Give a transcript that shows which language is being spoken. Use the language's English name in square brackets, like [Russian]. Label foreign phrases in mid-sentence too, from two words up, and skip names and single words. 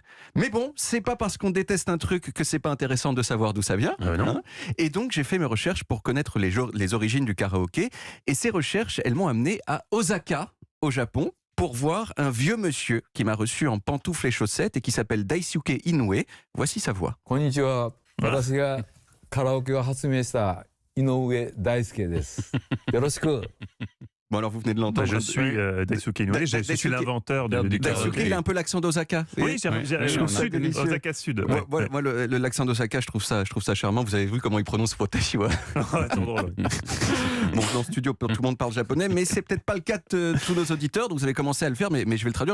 [French] Mais bon, c'est pas parce qu'on déteste un truc que c'est pas intéressant de savoir d'où ça vient. Non. Et donc, j'ai fait mes recherches pour connaître les origines du karaoké. Et ces recherches, elles m'ont amené à Osaka, au Japon, pour voir un vieux monsieur qui m'a reçu en pantoufles et chaussettes et qui s'appelle Daisuke Inoue. Voici sa voix. [Japanese] こんにちは。私がカラオケを発明した井上大輔です。よろしく。 [French] Bon, alors vous venez de l'entendre. Je suis Daisuke Inoue, je suis l'inventeur du Daisuke, karaoké. il a un peu l'accent d'Osaka. Oui, j'ai au sud, Osaka Sud. Ouais. Moi, l'accent d'Osaka, je trouve ça charmant. Vous avez vu comment il prononce [Japanese] 私は. [French] C'est drôle. Bon, dans le studio, tout le monde parle japonais, mais c'est peut-être pas le cas de tous nos auditeurs, donc vous allez commencer à le faire, mais je vais le traduire.